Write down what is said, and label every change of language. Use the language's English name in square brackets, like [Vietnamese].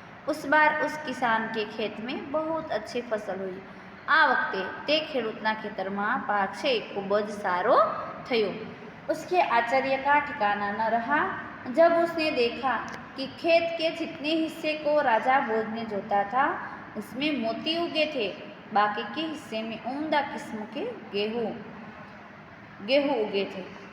[Hindi] उस बार उस किसान के खेत में बहुत अच्छी फसल हुई. [Gujarati] આ વખતે તે ખેડૂતના ખેતરમાં પાક છે ખૂબ જ સારો થયો. [Hindi] उसके आश्चर्य का ठिकाना न रहा जब उसने देखा कि खेत के जितने हिस्से को राजा भोज ने जोता था उसमें मोती उगे थे, बाकी के हिस्से में उम्दा किस्म के गेहूँ उगे थे.